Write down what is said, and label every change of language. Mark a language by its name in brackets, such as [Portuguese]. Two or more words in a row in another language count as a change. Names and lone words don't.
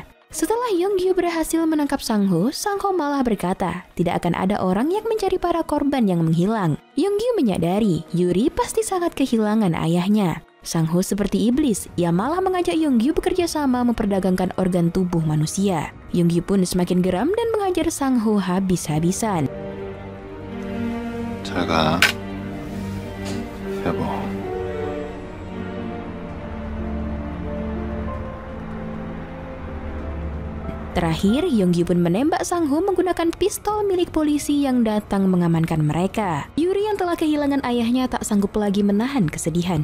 [Indonesian] Setelah Yonggyu berhasil menangkap Sang Ho malah berkata, tidak akan ada orang yang mencari para korban yang menghilang. Yonggyu menyadari, Yuri pasti sangat kehilangan ayahnya. Sang Ho seperti iblis, ia malah mengajak Yonggyu bekerja sama memperdagangkan organ tubuh manusia. Yonggyu pun semakin geram dan mengajar Sang Ho habis-habisan. [Korean] 잘 가. 여보. [Indonesian] Terakhir, Yonggyu pun menembak Sang Ho menggunakan pistol milik polisi yang datang mengamankan mereka. Yuri yang telah kehilangan ayahnya tak sanggup lagi menahan kesedihan.